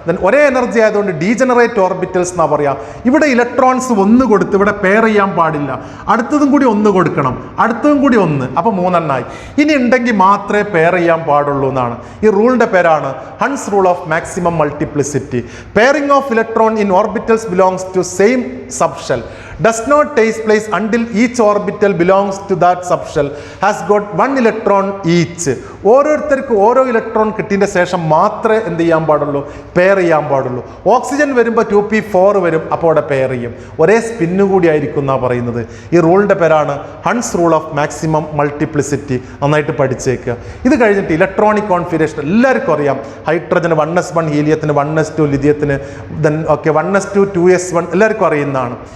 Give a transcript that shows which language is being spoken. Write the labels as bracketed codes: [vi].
[ml] ഒരേ എനർജി ആയതുകൊണ്ട് degenerate orbitals എന്നാ പറയാ. ഇവിടെ ഇലക്ട്രോൺസ് 1 കൊടുത്ത് ഇവിടെ പെയർ ചെയ്യാൻ പാടില്ല, അടുത്തതും കൂടി 1 കൊടുക്കണം, അടുത്തതും കൂടി 1, അപ്പോൾ 3 എണ്ണായി. ഇനി ഉണ്ടെങ്കിൽ മാത്രമേ പെയർ ചെയ്യാൻ പാടുള്ളൂ എന്നാണ്. ഈ റൂളിന്റെ പേരാണ് Hund's rule of maximum multiplicity. [en] Pairing of electron in orbitals belongs to same subshell does not take place until each orbital belongs to that subshell has got 1 electron each. [ml] ഓരോരുത്തർക്കും ഓരോ ഇലക്ട്രോൺ കിട്ടിയതിൻ്റെ ശേഷം മാത്രമേ എന്ത് ചെയ്യാൻ പാടുള്ളൂ? പെയർ ചെയ്യാൻ പാടുള്ളൂ. Oxygen വരുമ്പോൾ 2p4 വരും, അപ്പോൾ അവിടെ പെയർ ചെയ്യും. ഒരേ സ്പിന്നു കൂടി ആയിരിക്കും എന്നാണ് പറയുന്നത്. ഈ റൂളിൻ്റെ പേരാണ് Hund's rule of maximum multiplicity. നന്നായിട്ട് പഠിച്ചേക്കുക. ഇത് കഴിഞ്ഞിട്ട് ഇലക്ട്രോണിക് കോൺഫിഗറേഷൻ എല്ലാവർക്കും അറിയാം. ഹൈഡ്രജന് 1s1, ഹീലിയത്തിന് 1s2, ലിഥിയത്തിന് 1s2 2s1 എല്ലാവർക്കും അറിയുന്നതാണ്.